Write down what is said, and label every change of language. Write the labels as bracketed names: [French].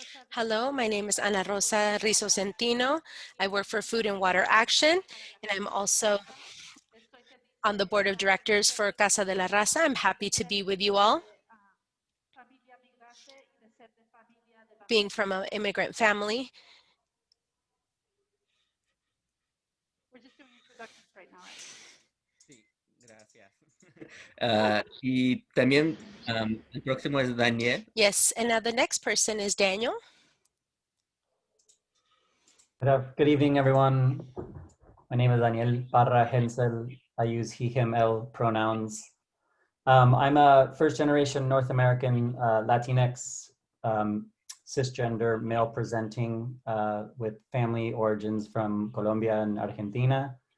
[English] Hello, my name is Ana Rosa Rizo Centino. I work for Food and Water Action, and I'm also on the board of directors for Casa de la Raza. I'm happy to be with you all. Being from an immigrant family. We're just doing introductions right now. [Spanish] Sí, gracias. Y también el próximo es Daniel. [English] Yes, and now the next person is Daniel. Good evening, everyone. My name is Daniel Parra Hensel. I use he, him, el pronouns. I'm a first-generation North American Latinx cisgender male presenting with family origins from Colombia and Argentina.